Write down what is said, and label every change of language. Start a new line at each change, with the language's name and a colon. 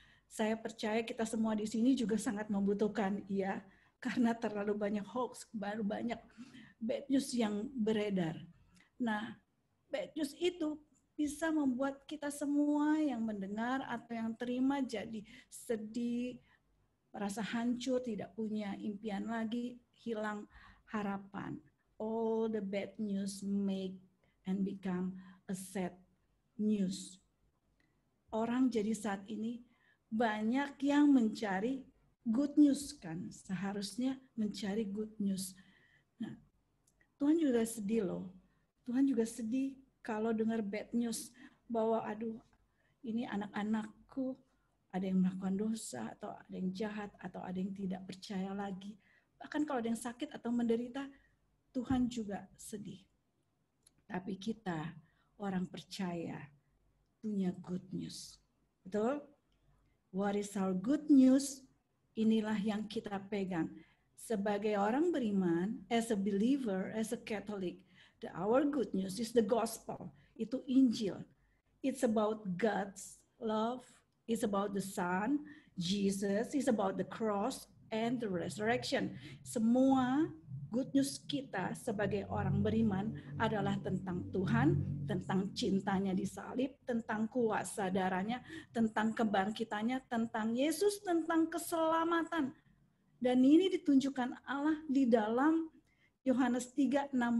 Indonesian: Saya percaya kita semua di sini juga sangat membutuhkan, ya, karena terlalu banyak hoax, baru banyak bad news yang beredar. Nah, bad news itu bisa membuat kita semua yang mendengar atau yang terima jadi sedih, merasa hancur, tidak punya impian lagi, hilang harapan.
English: All the bad news make and become a sad news.
Indonesian: Orang jadi saat ini banyak yang mencari good news kan, seharusnya mencari good news. Nah, Tuhan juga sedih loh. Tuhan juga sedih kalau dengar bad news bahwa aduh ini anak-anakku ada yang melakukan dosa atau ada yang jahat atau ada yang tidak percaya lagi. Bahkan kalau ada yang sakit atau menderita, Tuhan juga sedih. Tapi kita orang percaya punya good news. Betul?
English: What is our good news?
Indonesian: Inilah yang kita pegang. Sebagai orang beriman,
English: as a believer, as a Catholic, our good news is the gospel.
Indonesian: Itu Injil.
English: It's about God's love. It's about the Son, Jesus. It's about the cross and the resurrection.
Indonesian: Semua good news kita sebagai orang beriman adalah tentang Tuhan, tentang cintanya di salib, tentang kuasa darahnya, tentang kebangkitannya, tentang Yesus, tentang keselamatan. Dan ini ditunjukkan Allah di dalam Yohanes 3:16.